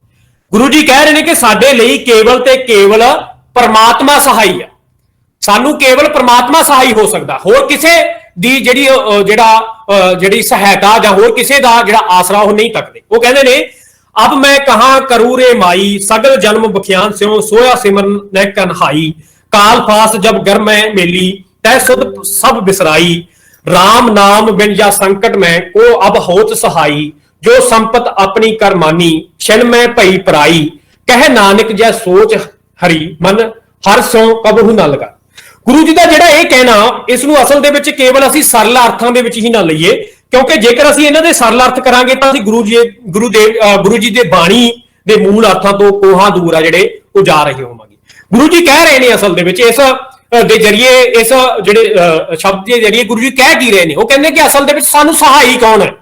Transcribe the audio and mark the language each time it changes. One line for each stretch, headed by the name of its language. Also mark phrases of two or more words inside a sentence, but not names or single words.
Punjabi: ਗੁਰੂ ਜੀ ਕਹਿ ਰਹੇ ਨੇ ਕਿ ਸਾਡੇ ਲਈ ਕੇਵਲ ਤੇ ਕੇਵਲ ਪਰਮਾਤਮਾ ਸਹਾਈ ਹੈ, ਸਾਨੂੰ ਕੇਵਲ ਪਰਮਾਤਮਾ ਸਹਾਈ ਹੋ ਸਕਦਾ, ਹੋਰ ਕਿਸੇ ਦੀ ਜਿਹੜੀ ਸਹਾਇਤਾ ਜਾਂ ਹੋਰ ਕਿਸੇ ਦਾ ਜਿਹੜਾ ਆਸਰਾ ਉਹ ਨਹੀਂ ਤੱਕਦੇ। ਉਹ ਕਹਿੰਦੇ ਨੇ,
Hindi: अब मैं कहां करू रे माई, सगल जनम बखिआन सिओ, सोइआ सिमरन नै कनहाई, काल फास जब गर मैं मेली, तै सुध सभ बिसराई, राम नाम बिन या संकट में को अब होत सहाई, जो संपत अपनी कर मानी, क्षण में भई पराई, कह नानक जै सोच हरि मन हर सो कबहु न लगा।
Punjabi: ਗੁਰੂ ਜੀ ਦਾ ਜਿਹੜਾ ਇਹ ਕਹਿਣਾ, ਇਸ ਨੂੰ ਅਸਲ ਦੇ ਵਿੱਚ ਕੇਵਲ ਅਸੀਂ ਸਰਲ ਅਰਥਾਂ ਦੇ ਵਿੱਚ ਹੀ ਨਾ ਲਈਏ, ਕਿਉਂਕਿ ਜੇਕਰ ਅਸੀਂ ਇਹਨਾਂ ਦੇ ਸਰਲ ਅਰਥ ਕਰਾਂਗੇ ਤਾਂ ਅਸੀਂ ਗੁਰੂ ਜੀ ਦੇ ਬਾਣੀ ਦੇ ਮੂਲ ਅਰਥਾਂ ਤੋਂ ਕੋਹਾਂ ਦੂਰ ਆ ਜਿਹੜੇ ਉਹ ਜਾ ਰਹੇ ਹੋਵਾਂਗੇ। ਗੁਰੂ ਜੀ ਕਹਿ ਰਹੇ ਨੇ ਅਸਲ ਦੇ ਵਿੱਚ ਇਸ ਦੇ ਜਰੀਏ, ਇਸ ਜਿਹੜੇ ਸ਼ਬਦ ਦੇ ਜਰੀਏ ਗੁਰੂ ਜੀ ਕਹਿ ਕੀ ਰਹੇ ਨੇ, ਉਹ ਕਹਿੰਦੇ ਕਿ ਅਸਲ ਦੇ ਵਿੱਚ ਸਾਨੂੰ ਸਹਾਈ ਕੌਣ ਹੈ।